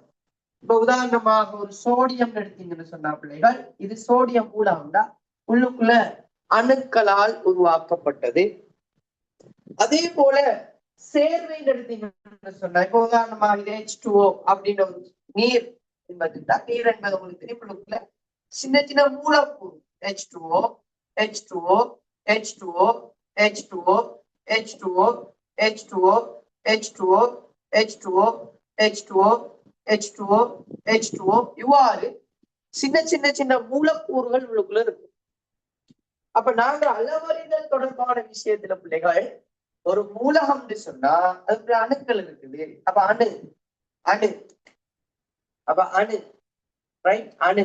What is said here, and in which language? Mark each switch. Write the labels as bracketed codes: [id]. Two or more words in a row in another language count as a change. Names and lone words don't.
[ta] இப்ப உதாரணமாக ஒரு சோடியம் எடுத்தீங்கன்னு சொன்னா பிள்ளைகள், இது சோடியம் மூலம்டா, உள்ளுக்குள்ள அணுக்களால் உருவாக்கப்பட்டது. அதே போல சேர்வை எடுத்தீங்கன்னு சொன்னா, இப்ப உதாரணமா இது H2O அப்படின்ற ஒரு நீர் என்பதுதான். நீர் என்பது உங்களுக்கு தெரியும், உள்ளுக்குள்ள சின்ன சின்ன மூலக்கூறு H2O, H2O, H2O, H2O, H2O, H2O, H2O, H2O, H2O, H2O, H2O, இவ்வாறு சின்ன சின்ன சின்ன மூலக்கூறுகள் உள்ளுக்குள்ள இருக்கு. அப்ப நாங்க அளவறிதல் தொடர்பான விஷயத்துல பிள்ளைகள் ஒரு மூலகம்னு சொன்னா அதுக்கு அணுக்கள் இருக்குது. அப்ப அணு அணு அப்ப அணு ரைட், அணு.